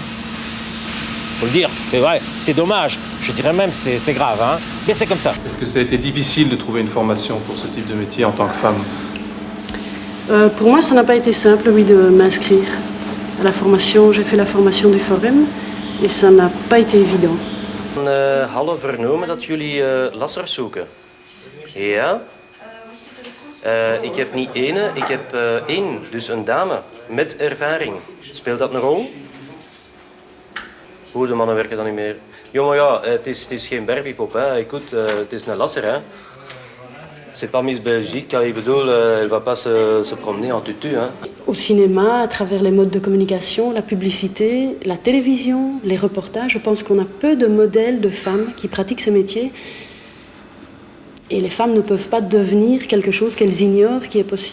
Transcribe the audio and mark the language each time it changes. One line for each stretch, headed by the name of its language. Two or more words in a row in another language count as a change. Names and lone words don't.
French: Faut le dire, c'est vrai, c'est dommage. Je dirais même c'est grave, hein. Mais c'est comme ça. Est-ce que ça a été difficile de trouver une formation pour ce type de métier en tant que femme? Pour moi, ça n'a pas été simple, oui, de m'inscrire à la formation. J'ai fait la formation du Forum et ça n'a pas été évident.
Dutch: Hadden vernomen dat jullie lassers zoeken. Ja? Ik heb niet ene, ik heb één, dus een dame met ervaring. Speelt dat een rol? Hoe, de mannen werken dan niet meer. Jongen, ja, het is geen Barbiepop, hè. Écoute, het is een lasser, hè.
French: C'est pas Miss Belgique,
Dutch: ik bedoel,
French: elle va pas se promener en tutu, hein. Au cinéma, à travers les modes de communication, la publicité, la télévision, les reportages, je pense qu'on a peu de modèles de femmes qui pratiquent ces métiers. Et les femmes ne peuvent pas devenir quelque chose qu'elles ignorent qui est possible.